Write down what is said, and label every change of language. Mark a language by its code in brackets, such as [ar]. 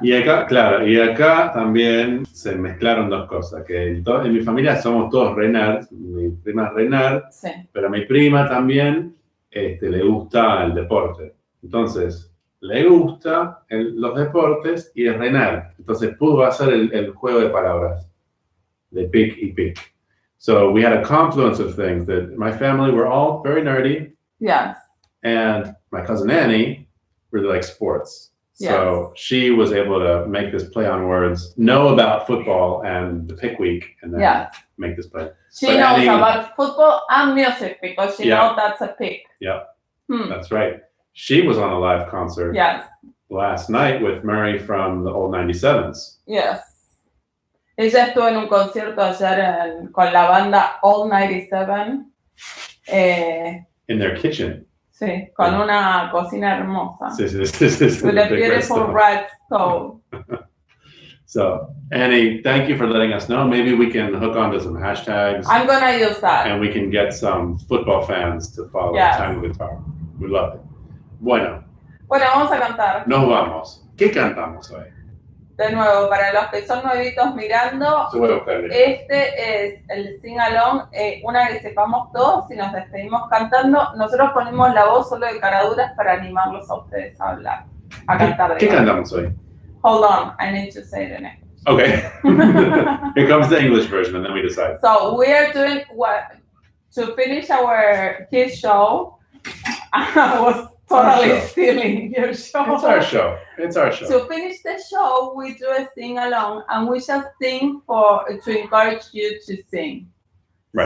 [es] Y acá, claro, y acá también se mezclaron dos cosas, que en mi familia somos todos re nerds, mi prima es re nerd, Sí. pero a mi prima también le gusta el deporte. Entonces, le gusta los deportes y es re nerd. Entonces, pudo hacer el juego de palabras, de pick y pick. [en] So, we had a confluence of things that my family were all very nerdy. Yes. And my cousin Annie really likes sports. So she was able to make this play on words, know about football and the pick week, and then make this play. She knows about football and music because she knows that's a pick. Yeah, that's right. She was on a live concert last night with Murray from the old 97s. Yes. [es] Ella estuvo en un concierto ayer con la banda All 97. [en] In their kitchen. [es] Sí, con una cocina hermosa. Sí. [en] With a beautiful red stove. So, Annie, thank you for letting us know. Maybe we can hook onto some hashtags. I'm gonna use that. And we can get some football fans to follow Tango Guitar. We love it. Bueno, [es] vamos a cantar. Nos vamos. ¿Qué cantamos hoy? De nuevo, para los que son nuevitos mirando, este es el sing along, una que sepamos todos y nos despedimos cantando. Nosotros ponemos la voz solo de caraduras para animarlos a ustedes a hablar, a cantar. ¿Qué cantamos hoy? [en] Hold on, I need to say it in English. Okay. Here comes the English version and then we decide. So we are doing what to finish our kids show. I was totally stealing your show. It's our show. To finish the show, we do a sing along, and we just sing to encourage you to sing. Right.